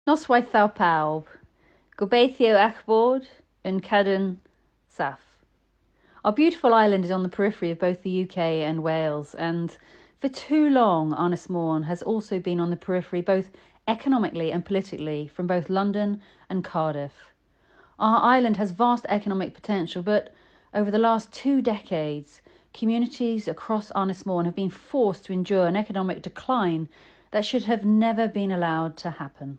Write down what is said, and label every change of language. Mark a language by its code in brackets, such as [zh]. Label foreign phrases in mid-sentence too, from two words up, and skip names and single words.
[cy] Noswaith thou pawb, gobeithio eich bod yn cadw'n saff. [en] Our beautiful island is on the periphery of both the UK and Wales, and for too long, Ynys Môn has also been on the periphery both economically and politically from both London and Cardiff. Our island has vast economic potential, but over the last 2 decades, communities across Ynys Môn have been forced to endure an economic decline that should have never been allowed to happen.